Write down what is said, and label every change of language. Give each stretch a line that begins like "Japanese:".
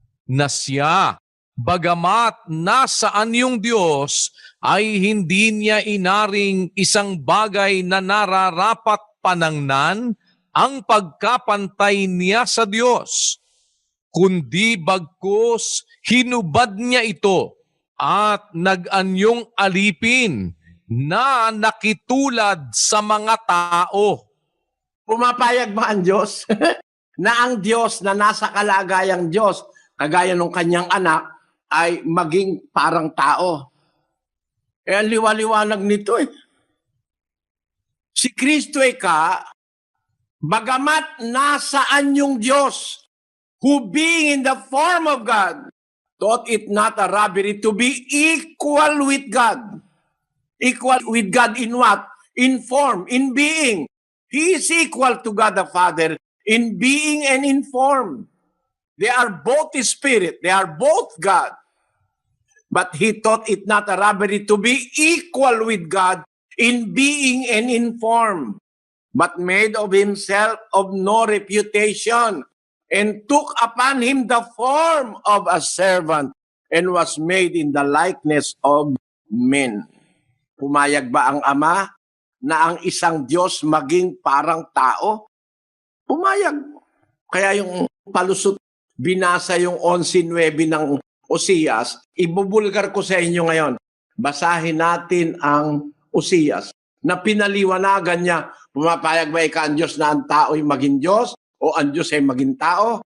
Filipino: na siya, bagamat nasaan yung Diyos, ay hindi niya inaring isang bagay na nararapat panangnan ang pagkapantay niya sa Diyos, kundi bagkus hinubad niya ito at nag-anyong alipin na nakitulad sa mga tao. Pumapayag ba ang Diyos? Na ang Diyos na nasa kalagayang Diyos, kagaya ng kanyang anak, ay maging parang tao. Ang liwaliwanag nito Si Kristo bagamat nasaan yung Diyos,
English: who being in the form of God, thought it not a robbery to be equal with God. Equal with God in what? In form, in being. He is equal to God the Father in being and in form. They are both Spirit. They are both God. But he thought it not a robbery to be equal with God in being and in form, but made of himself of no reputation, and took upon him the form of a servant, and was made in the likeness of men.
Filipino: Pumayag ba ang Ama na ang isang Diyos maging parang tao? Pumayag. Kaya yung palusot, binasa yung 11:9 ng Osias, ibubulgar ko sa inyo ngayon. Basahin natin ang Osias na pinaliwanagan niya, pumapayag ba ika ang Diyos na ang tao'y maging Diyos o ang Diyos ay maging tao?